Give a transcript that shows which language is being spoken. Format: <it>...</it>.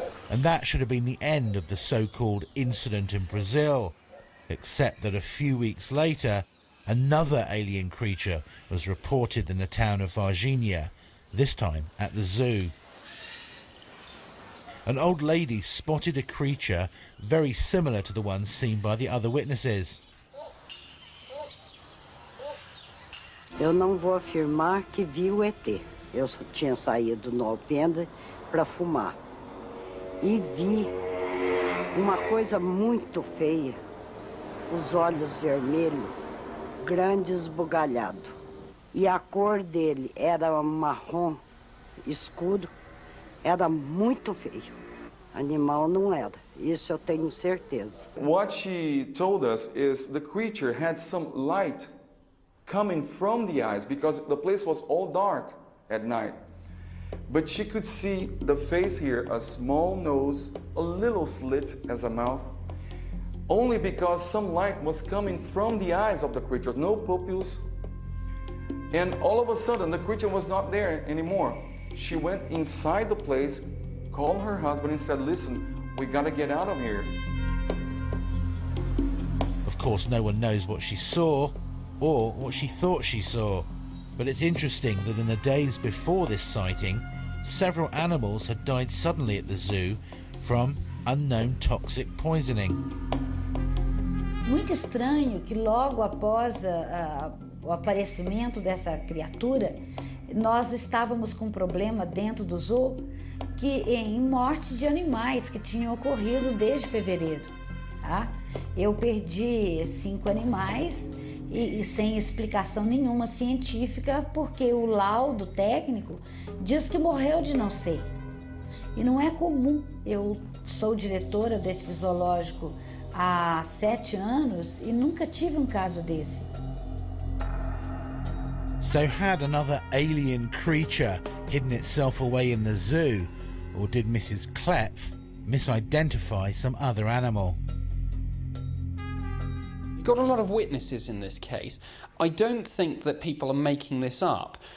<en>And that should have been the end of the so-called incident in Brazil, except that a few weeks later, another alien creature was reported in the town of Varginha, this time at the zoo. An old lady spotted a creature very similar to the one seen by the other witnesses.</en> <pt>Eu não vou afirmar que vi o ET. Eu tinha saído no alpendre para fumar. E vi uma coisa muito feia, os olhos vermelhos, grande esbugalhado. E a cor dele era marrom escuro, era muito feio. Animal não era, isso eu tenho certeza.</pt> <en>What she told us is the creature had some light coming from the eyes because the place was all dark at night. But she could see the face here, a small nose, a little slit as a mouth, only because some light was coming from the eyes of the creature, no pupils. And all of a sudden, the creature was not there anymore. She went inside the place, called her husband and said, listen, we gotta get out of here. Of course, no one knows what she saw, or what she thought she saw. But it's interesting that in the days before this sighting, several animals had died suddenly at the zoo from unknown toxic poisoning.</en> <pt>Muito estranho que logo após o aparecimento dessa criatura, nós estávamos com um problema dentro do zoo em morte de animais que tinham ocorrido desde fevereiro. Tá? Eu perdi 5 animais e sem explicação nenhuma científica, porque o laudo técnico diz que morreu de não sei. E não é comum. Eu sou diretora desse zoológico há 7 anos e nunca tive um caso desse.</pt> <en>So had another alien creature hidden itself away in the zoo, or did Mrs. Klepf misidentify some other animal? You've got a lot of witnesses in this case. I don't think that people are making this up.</en>